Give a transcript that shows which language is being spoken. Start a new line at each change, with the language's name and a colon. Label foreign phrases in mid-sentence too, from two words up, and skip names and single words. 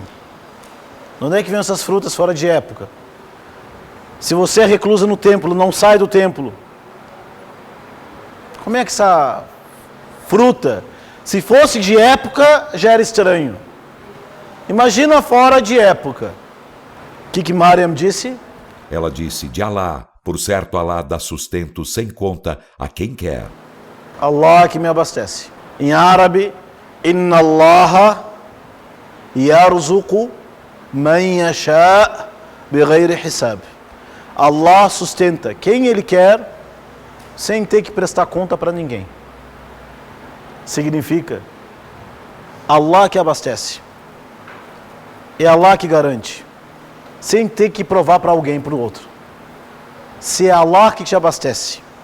Portuguese: De onde é que vem essas frutas fora de época? Se você é reclusa no templo, não sai do templo, Como é que essa fruta, se fosse de época, já era estranho. Imagina fora de época. O que Mariam disse? Ela disse, de Alá, por certo Alá dá sustento sem conta a quem quer. Allah que me abastece. Em árabe,
Arabic: إن الله يرزق من يشاء بغير حساب.
Portuguese: Allah sustenta quem Ele quer sem ter que prestar conta para ninguém. Significa Allah que abastece. É Allah que garante. Sem ter que provar para alguém, para o outro. Se é Allah que te abastece.